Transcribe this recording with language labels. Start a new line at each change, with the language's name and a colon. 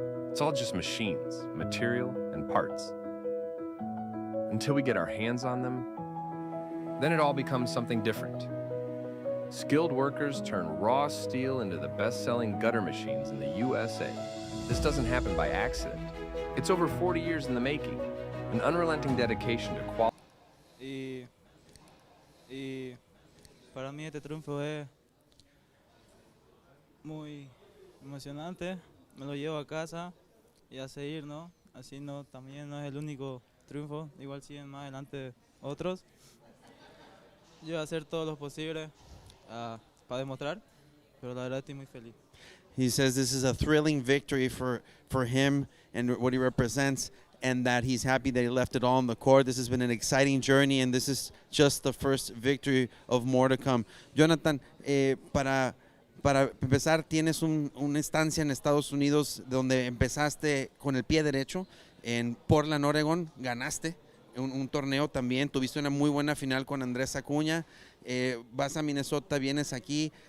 English: It's all just machines, material, and parts. Until we get our hands on them, then it all becomes something different. Skilled workers turn raw steel into the best-selling gutter machines in the USA. This doesn't happen by accident. It's over 40 years in the making, an unrelenting dedication to quality.
Spanish: Y para mí este triunfo es muy emocionante. Me lo llevo a casa y a seguir, ¿no? Así no, también no es el único triunfo. Igual siguen más adelante otros. Yo voy a hacer todo lo posible para demostrar, pero la verdad estoy muy feliz.
English: He says this is a thrilling victory for him and what he represents, and that he's happy that he left it all on the court. This has been an exciting journey, and this is just the first victory of more to come.
Spanish: Jonathan, para empezar, tienes una estancia en Estados Unidos donde empezaste con el pie derecho. En Portland, Oregon, ganaste un torneo también. Tuviste una muy buena final con Andrés Acuña. Vas a Minnesota, vienes aquí.